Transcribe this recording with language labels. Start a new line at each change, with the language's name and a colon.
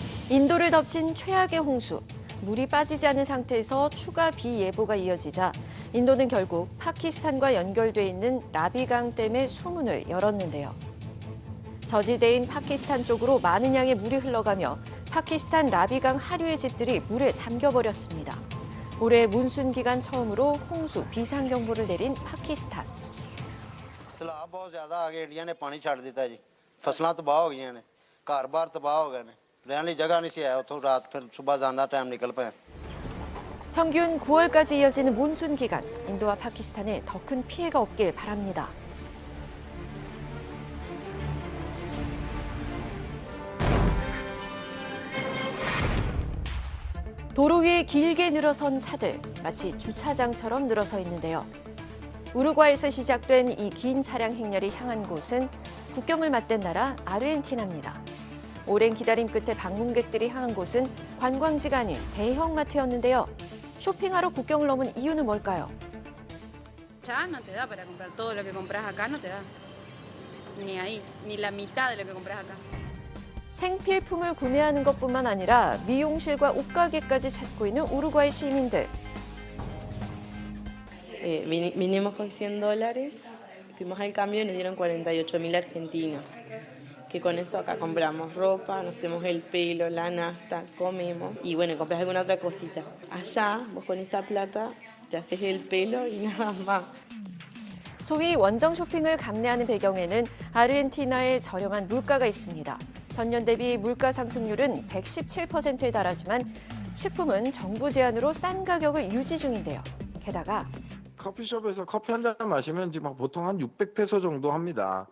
Korean: 인도를 덮친 최악의 홍수. 물이 빠지지 않은 상태에서 추가 비 예보가 이어지자 인도는 결국 파키스탄과 연결돼 있는 라비강 댐의 수문을 열었는데요. 저지대인 파키스탄 쪽으로 많은 양의 물이 흘러가며 파키스탄 라비강 하류의 집들이 물에 잠겨버렸습니다. 올해 몬순 기간 처음으로 홍수 비상경보를 내린 파키스탄.
Punjabi: ਸੈਲਾਬ ਬਹੁਤ ਜ਼ਿਆਦਾ ਆ ਗਏ, ਇੰਡੀਆ ਨੇ ਪਾਣੀ ਛੱਡ ਦਿੱਤਾ ਜੀ। ਫਸਲਾਂ ਤਬਾਹ ਹੋ ਗਈਆਂ ਨੇ, ਘਰ-ਬਾਰ ਤਬਾਹ ਹੋ ਗਏ ਨੇ। ਰਹਿਣ ਲਈ ਜਗ੍ਹਾ ਨਹੀਂ ਸੀ ਹੈ, ਉੱਥੋਂ ਰਾਤ ਫਿਰ ਸਵੇਰ ਜਾਣ ਦਾ ਟਾਈਮ ਨਿਕਲ ਪਿਆ।
Korean: 평균 9월까지 이어지는 몬순 기간, 인도와 파키스탄에 더 큰 피해가 없길 바랍니다. 도로 위에 길게 늘어선 차들, 마치 주차장처럼 늘어서 있는데요. 우루과이에서 시작된 이 긴 차량 행렬이 향한 곳은 국경을 맞댄 나라 아르헨티나입니다. 오랜 기다림 끝에 방문객들이 향한 곳은 관광지가 아닌 대형마트였는데요. 쇼핑하러 국경을 넘은 이유는 뭘까요?
Spanish: Ya no te da para comprar todo lo que compras acá, no te da. Ni ahí, ni la mitad de lo que compras acá.
Korean: 생필품을 구매하는 것뿐만 아니라 미용실과 옷가게까지 찾고 있는 우루과이 시민들.
Spanish: Vinimos con $100, fuimos al cambio y nos dieron 48.000 argentinos. Que con eso acá compramos ropa, nos hacemos el pelo, la nafta, comemos y bueno, compras alguna otra cosita. Allá, vos con esa plata te haces el pelo y nada más.
Korean: 소위 원정 쇼핑을 감내하는 배경에는 아르헨티나의 저렴한 물가가 있습니다. 전년 대비 물가 상승률은 117%에 달하지만 식품은 정부 제한으로 싼 가격을 유지 중인데요. 게다가 커피숍에서 커피 한 잔 마시면 지금 보통 한 600페소 정도 합니다.